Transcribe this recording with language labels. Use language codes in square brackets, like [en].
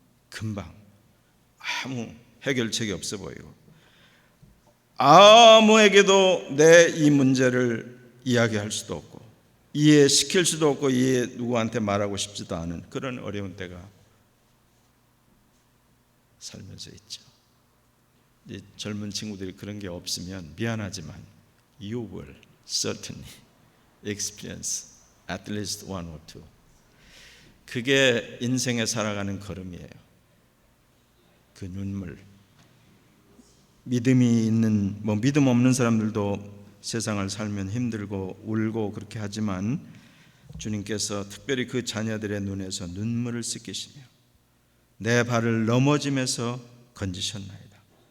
[ko] 금방 아무 해결책이 없어 보이고 아무에게도 내 이 문제를 이야기할 수도 없고 이해시킬 수도 없고 누구한테 말하고 싶지도 않은 그런 어려운 때가 살면서 있죠. 이 젊은 친구들이 그런 게 없으면 미안하지만 [en] you will certainly experience at least one or two. [ko] 그게 인생에 살아가는 걸음이에요. 그 눈물. 믿음이 있는 믿음 없는 사람들도 세상을 살면 힘들고 울고 그렇게 하지만 주님께서 특별히 그 자녀들의 눈에서 눈물을 씻기시며 내 발을 넘어짐에서 건지셨나이다.